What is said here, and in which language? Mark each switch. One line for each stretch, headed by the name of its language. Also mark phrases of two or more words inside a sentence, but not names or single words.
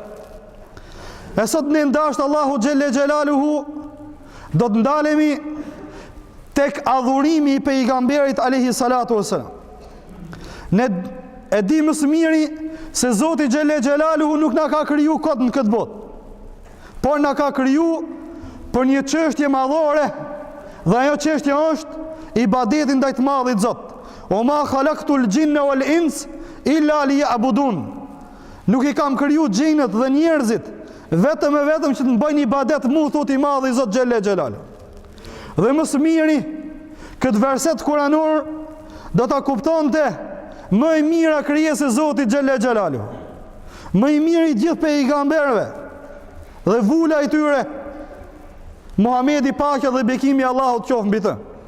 Albanian: E sot në ndasht Allahu
Arabic: جل جلاله
Albanian: do të ndalemi tek adhurimi i pejgamberit
Arabic: عليه الصلاة والسلام.
Albanian: Ne e di më së miri se Zoti
Arabic: جل جلاله
Albanian: nuk na ka kriju kot në këtë botë, por na ka kriju për një çështje madhore, dhe ajo çështje është ibadeti ndaj të madhit Zot.
Arabic: وما خلقت الجن والإنس إلا ليعبدون.
Albanian: Nuk i kam kriju xhinët dhe njerëzit vetëm e vetëm që të bëjnë ibadet mu, thot i madhi Zot
Arabic: جل جلاله.
Albanian: Dhe më së miri këtë verset kuranor do ta kuptonte më i mira krijesë e Zotit
Arabic: جل جلاله,
Albanian: më i miri i gjithë pejgamberëve dhe vula i tyre, Muhamedi paqja dhe bekimi i Allahut qoftë mbi të.